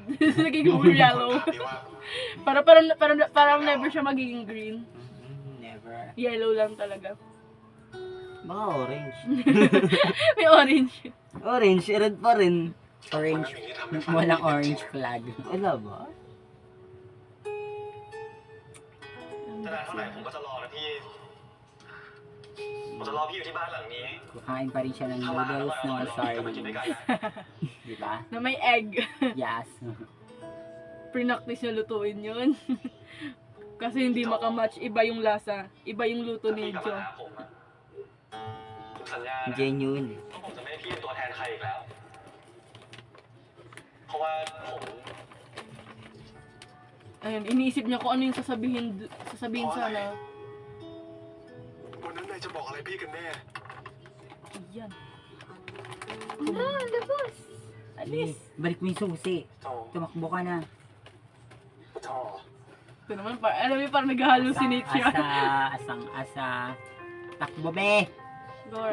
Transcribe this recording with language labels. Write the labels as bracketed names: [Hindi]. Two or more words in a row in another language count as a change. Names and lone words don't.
[Filipino] Naging yellow. Parang never siya magiging green. Never. Yellow lang talaga. Baka orange. May orange. [English] Orange, red [Filipino] pa rin. Orange. Walang [English] orange flag. [Filipino] Wala ba? [Thai] จะนานเท่าไหร่ผมก็จะรอนะพี่ ผมจะรอพี่อยู่ที่บ้านหลังนี้ [Filipino] Kukain pa rin siya ng [Thai] ถ้ามาหาอ [Filipino] noodles [Thai] ร่อย [Filipino] no [Thai] ๆเรากลับมากินด้วยกัน [Filipino] sardines. [Thai] นะ [Filipino] Diba? Na may egg. Yes. Pre-practice niya lutuin yun. Kasi hindi makamatch. Iba yung lasa. Iba yung luto [Thai] ถ้า [Filipino] ni [Thai] พี่กลับมา [Filipino] Joe. [Thai] หาผมอะผมสัญญานะ [Filipino] Genuine. [Thai] ว่าผมจะไม่ให้พี่เป็นตัวแทนใครอีกแล้ว เพราะว่าผม [Filipino] Ayun, iniisip niya kung ano yung sasabihin sana. [Thai] วันนั้นนายจะบอกอะไรพี่กันแน่ [Filipino] Ayan. Labas! Alis. Balik mo yung susi. [Thai] โจ [Filipino] Tumakbo ka na. [Thai] โจ [Filipino] Ito naman, alam mo, parang nag-hallucinate siya. Asa. Takbo be. Lord.